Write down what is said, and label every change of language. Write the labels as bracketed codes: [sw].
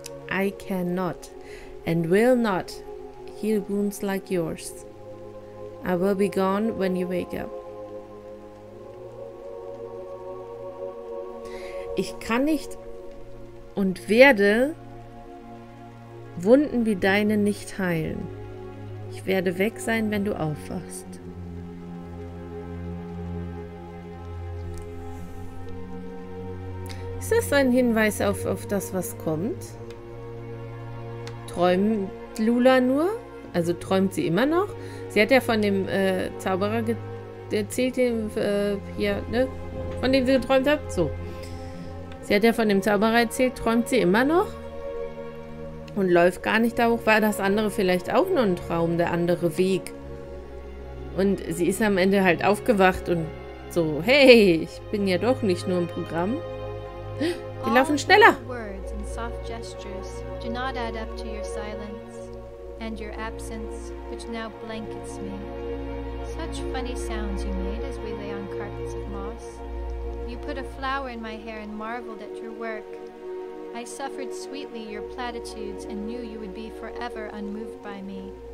[en] I cannot and will not heal wounds like yours. I will be gone when you wake up. [de] Ich kann nicht und werde Wunden wie deine nicht heilen. Ich werde weg sein, wenn du aufwachst. Ist das ein Hinweis auf das, was kommt? Träumt Lula nur? Also träumt sie immer noch? Sie hat ja von dem Zauberer erzählt, hier, ne? Von dem sie geträumt hat. So. Sie hat ja von dem Zauberer erzählt, träumt sie immer noch? Und läuft gar nicht da hoch. War das andere vielleicht auch nur ein Traum, der andere Weg? Und sie ist am Ende halt aufgewacht und so, hey, ich bin ja doch nicht nur im Programm. Die laufen schneller. [en] Words and soft gestures do not add up to your silence and your absence, which now blankets me. Such funny sounds you made as we lay on carpets of moss. You put a flower in my hair and marveled at your work. I suffered sweetly your platitudes and knew you would be forever unmoved by me.